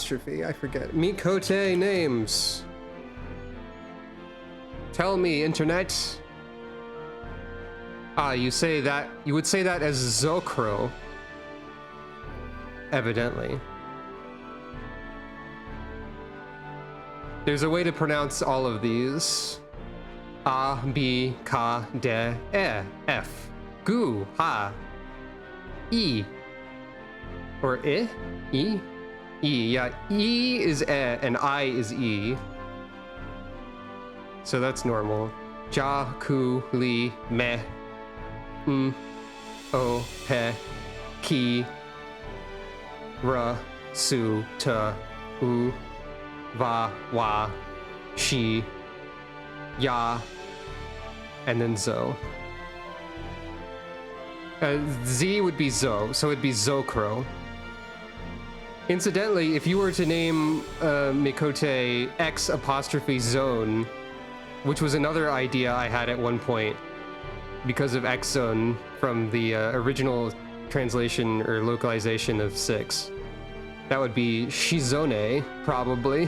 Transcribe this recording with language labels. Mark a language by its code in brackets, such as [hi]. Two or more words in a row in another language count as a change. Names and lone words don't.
[en] I forget. Mikote names. Tell me, internet. Ah, you say that. You would say that as Zocro. Evidently. There's a way to pronounce all of these. A, B, K, D, E, F. Gu, Ha. E. Or I? E? E, yeah. E is E and I is E. So that's normal. Ja, Ku, Li, Me. O, Pe. Ki. Ra, Su, Ta. U. Va, Wa. Shi. Ya. And then Zo. Z would be Zo, so it'd be Zocro. Incidentally, if you were to name Mikote X apostrophe Zone, which was another idea I had at one point, because of X Zone from the original translation or localization of 6, that would be Shizone, probably.